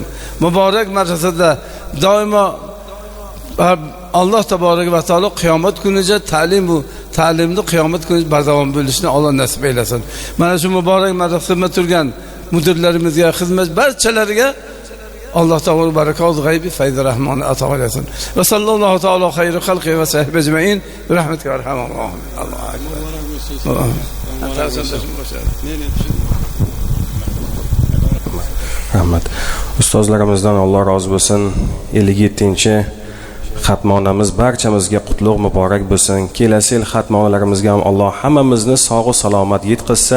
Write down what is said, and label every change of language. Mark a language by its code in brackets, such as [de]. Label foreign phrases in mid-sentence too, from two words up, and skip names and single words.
[uz] Muborak madrasada doimo Alloh [ar] تبارك وتعالى [uz] qiyomat kunigacha ta'limni qiyomat kunigacha bardavom bo'lishini Alloh nasib aylasin. Mana shu muborak madrasada turgan mudirlarimizga, xizmat barchalariga Alloh taolo barakot g'aybi fayz rahmoni ato aylasin. [ar] وصلى الله تعالى خير خلقه وصحبه أجمعين برحمتك أرحم الراحمين. الله أكبر. [uz] Rahmat. Ustozlarimizdan Alloh rozi bo'lsin. 57-chi xatmonamiz barchamizga qutlug' muborak bo'lsin. Kelasi yil xatmonalarimizga ham Alloh hammamizni sog' salomat yetkazsin.